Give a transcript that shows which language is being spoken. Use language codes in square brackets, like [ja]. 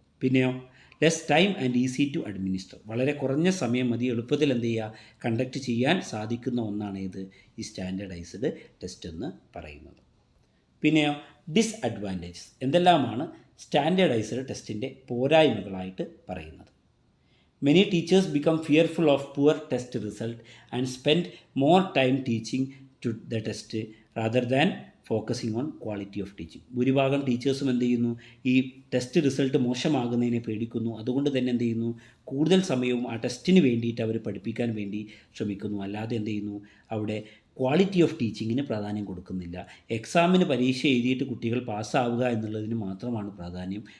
[ml] പിന്നെയോ [en] Less time and easy to administer. [ml] വളരെ കുറഞ്ഞ സമയം മതി എളുപ്പത്തിൽ എന്ത് ചെയ്യുക, കണ്ടക്ട് ചെയ്യാൻ സാധിക്കുന്ന ഒന്നാണ് ഇത്, ഈ സ്റ്റാൻഡേർഡൈസ്ഡ് ടെസ്റ്റ് എന്ന് പറയുന്നത്. പിന്നെയോ ഡിസ്അഡ്വാൻറ്റേജസ്. എന്തെല്ലാമാണ് സ്റ്റാൻഡേർഡൈസ്ഡ് ടെസ്റ്റിൻ്റെ പോരായ്മകളായിട്ട് പറയുന്നത്. [en] Many teachers become fearful of poor test result and spend more time teaching to the test rather than focusing on quality of teaching. [ml] ഭൂരിഭാഗം ടീച്ചേഴ്സും എന്ത് ചെയ്യുന്നു, ഈ ടെസ്റ്റ് റിസൾട്ട് മോശമാകുന്നതിനെ പേടിക്കുന്നു. അതുകൊണ്ട് തന്നെ എന്ത് ചെയ്യുന്നു, കൂടുതൽ സമയവും ആ ടെസ്റ്റിന് വേണ്ടിയിട്ട് അവർ പഠിപ്പിക്കാൻ വേണ്ടി ശ്രമിക്കുന്നു. അല്ലാതെ എന്ത് ചെയ്യുന്നു, അവിടെ ക്വാളിറ്റി ഓഫ് ടീച്ചിങ്ങിന് പ്രാധാന്യം കൊടുക്കുന്നില്ല. എക്സാമിന് പരീക്ഷ എഴുതിയിട്ട് കുട്ടികൾ പാസ്സാവുക എന്നുള്ളതിന് മാത്രമാണ് പ്രാധാന്യം.